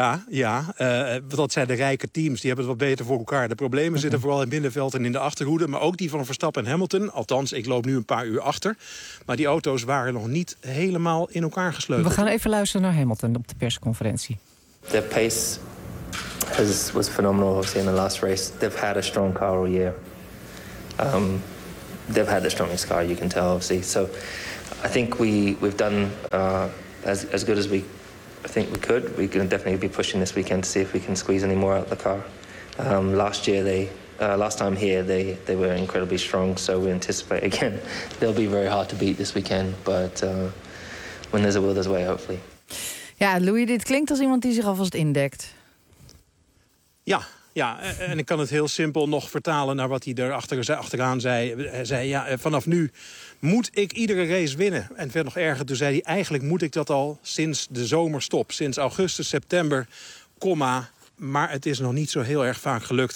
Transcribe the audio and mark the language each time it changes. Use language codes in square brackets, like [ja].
[nl] Ja. Dat zijn de rijke teams. Die hebben het wat beter voor elkaar. De problemen zitten vooral in het middenveld en in de achterhoede. Maar ook die van Verstappen en Hamilton. Althans, ik loop nu een paar uur achter. Maar die auto's waren nog niet helemaal in elkaar gesleuteld. We gaan even luisteren naar Hamilton op de persconferentie. [en] The pace was phenomenal, obviously, in the last race. They've had a strong car all year. They've had the strongest car, you can tell, obviously. So I think we've done as good as we... I think we could. We're going to definitely be pushing this weekend to see if we can squeeze any more out of the car. Last time here, they were incredibly strong. So we anticipate, again, they'll be very hard to beat this weekend. But when there's a will, there's a way, hopefully. [nl] Ja, Louis, dit klinkt als iemand die zich alvast indekt. Ja, en ik kan het heel simpel nog vertalen naar wat hij achteraan zei. Hij zei, ja, vanaf nu moet ik iedere race winnen. En het werd nog erger, toen zei hij, eigenlijk moet ik dat al sinds de zomerstop. Sinds augustus, september, maar het is nog niet zo heel erg vaak gelukt.